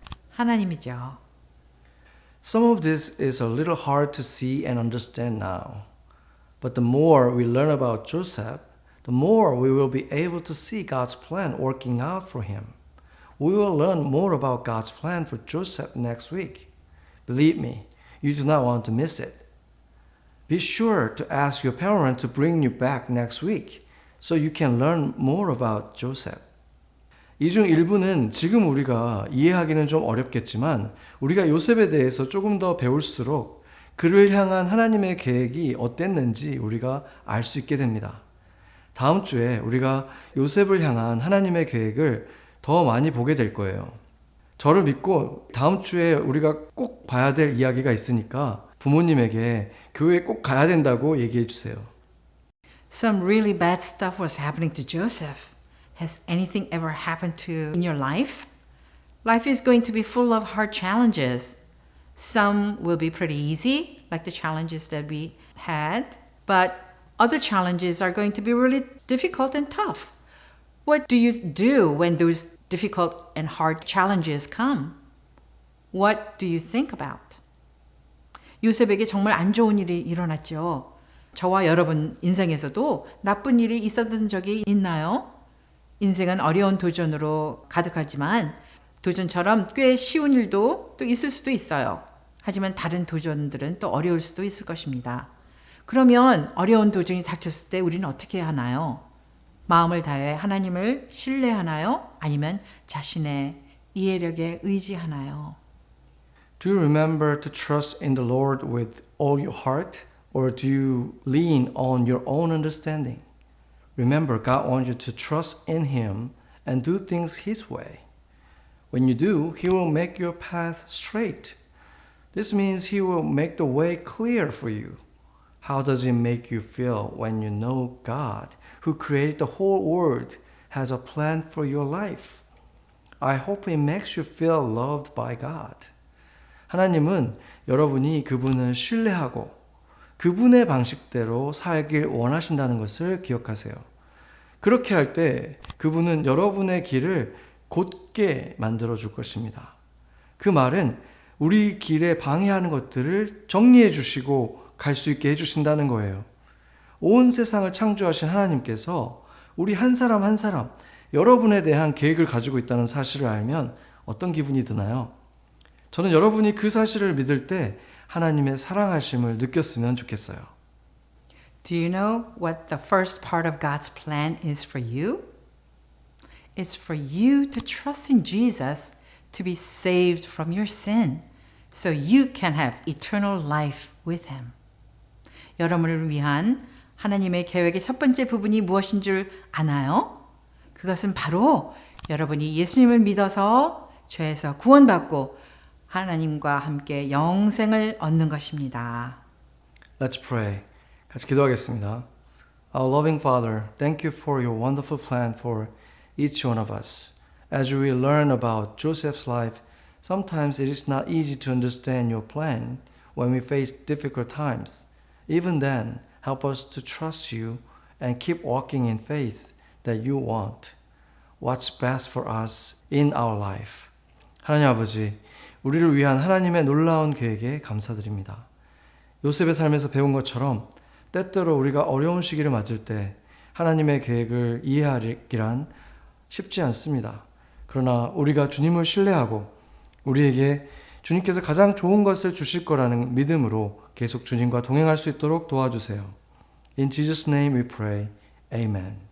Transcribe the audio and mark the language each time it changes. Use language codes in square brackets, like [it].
[ko] 하나님이죠. [en] Some of this is a little hard to see and understand now. But the more we learn about Joseph, the more we will be able to see God's plan working out for him. We will learn more about God's plan for Joseph next week. Believe me, you do not want to miss it. Be sure to ask your parent to bring you back next week so you can learn more about Joseph. [ko] 이 중 일부는 지금 우리가 이해하기는 좀 어렵겠지만 우리가 요셉에 대해서 조금 더 배울수록 그를 향한 하나님의 계획이 어땠는지 우리가 알 수 있게 됩니다. 다음 주에 우리가 요셉을 향한 하나님의 계획을 더 많이 보게 될 거예요. 저를 믿고 다음 주에 우리가 꼭 봐야 될 이야기가 있으니까 부모님에게 교회에 꼭 가야 된다고 얘기해 주세요. [en] Some really bad stuff was happening to Joseph. Has anything ever happened to in your life? Life is going to be full of hard challenges. Some will be pretty easy, like the challenges that we had, but other challenges are going to be really difficult and tough. What do you do when those difficult and hard challenges come? What do you think about? [ko] 요셉에게 정말 안 좋은 일이 일어났죠. 저와 여러분 인생에서도 나쁜 일이 있었던 적이 있나요? 인생은 어려운 도전으로 가득하지만 도전처럼 꽤 쉬운 일도 또 있을 수도 있어요. 하지만 다른 도전들은 또 어려울 수도 있을 것입니다. 그러면 어려운 도전이 닥쳤을 때 우리는 어떻게 해야 하나요? 마음을 다해 하나님을 신뢰하나요? 아니면 자신의 이해력에 의지하나요? [en] Do you remember to trust in the Lord with all your heart, or do you lean on your own understanding? Remember, God wants you to trust in Him and do things His way. When you do, He will make your path straight. This means He will make the way clear for you. How does it make you feel when you know God, who created the whole world, has a plan for your life? I hope it makes you feel loved by God. [ko] 하나님은 여러분이 그분을 신뢰하고 그분의 방식대로 살길 원하신다는 것을 기억하세요. 그렇게 할 때 그분은 여러분의 길을 곧게 만들어 줄 것입니다. 그 말은 우리 길에 방해하는 것들을 정리해 주시고 갈 수 있게 해주신다는 거예요. 온 세상을 창조하신 하나님께서 우리 한 사람 한 사람 여러분에 대한 계획을 가지고 있다는 사실을 알면 어떤 기분이 드나요? 저는 여러분이 그 사실을 믿을 때 하나님의 사랑하심을 느꼈으면 좋겠어요. [en] Do you know what the first part of God's plan is for you? It's for you to trust in Jesus to be saved from your sin so you can have eternal life with Him. [ko] 여러분을 위한 하나님의 계획의 첫 번째 부분이 무엇인 줄 아나요? 그것은 바로 여러분이 예수님을 믿어서 죄에서 구원받고 하나님과 함께 영생을 얻는 것입니다. [en] Let's pray. [ko] 같이 기도하겠습니다. [en] Our loving Father, thank you for your wonderful plan for each one of us. As we learn about Joseph's life, sometimes it is not easy to understand your plan when we face difficult times. Even then, help us to trust you and keep walking in faith that you want what's best for us in our life. [ko] 하나님 아버지, 우리를 위한 하나님의 놀라운 계획에 감사드립니다. 요셉의 삶에서 배운 것처럼 때때로 우리가 어려운 시기를 맞을 때 하나님의 계획을 이해하기란 쉽지 않습니다. 그러나 우리가 주님을 신뢰하고 우리에게 주님께서 가장 좋은 것을 주실 거라는 믿음으로 계속 주님과 동행할 수 있도록 도와주세요. [en] In Jesus' name we pray. Amen.